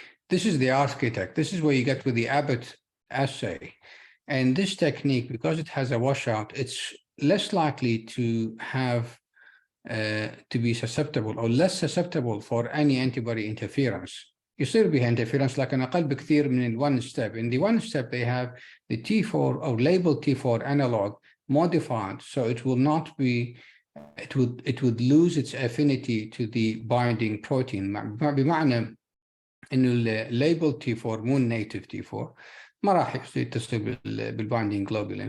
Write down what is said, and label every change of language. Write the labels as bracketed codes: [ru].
[en] This is the architect. This is where you get with the Abbott assay. And this technique, because it has a washout, it's less likely to have to be susceptible or less susceptible for any antibody interference. [ar] يصير بها interference لكن أقل بكثير من [en] one step. In the 1 step, they have the T4 or labeled T4 analog modified, so it will not be. It would lose its affinity to the binding protein. [ar] بمعنى إنه labeled T4 مو native T4 ما راح يتصل بالbinding globulin.